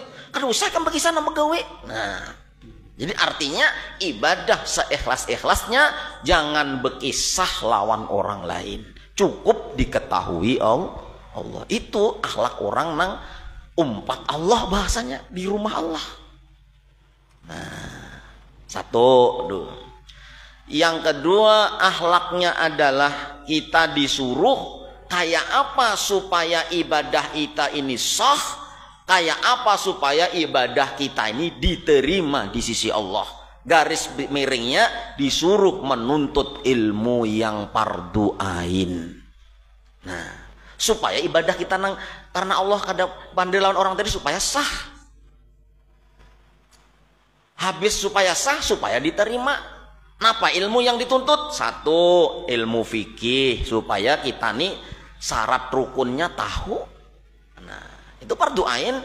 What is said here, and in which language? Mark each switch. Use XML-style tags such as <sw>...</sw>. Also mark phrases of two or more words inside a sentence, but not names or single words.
<bjn>Kan usah ikam bagi sana megawe. Nah, jadi artinya ibadah seikhlas-ikhlasnya, jangan berkisah lawan orang lain.</bjn> <id>Cukup diketahui Allah.</id> <bjn>Itu akhlak orang nang umpat Allah bahasanya di rumah Allah. Nah, satu dulu.</bjn> <id>Yang kedua akhlaknya adalah kita disuruh kayak apa supaya ibadah kita ini sah, kayak apa supaya ibadah kita ini diterima di sisi Allah. Garis miringnya disuruh menuntut ilmu yang</id> <ar>فرض عين.</ar> <bjn>Nah, supaya ibadah kita karena Allah kada pandai lawan orang tadi supaya sah.</bjn> <id>Habis supaya sah supaya diterima.</id> <bjn>Napa ilmu yang dituntut? Satu, ilmu fikih supaya kita nih syarat rukunnya tahu.</bjn> <id>Nah, itu</id> <ar>فرض عين.</ar>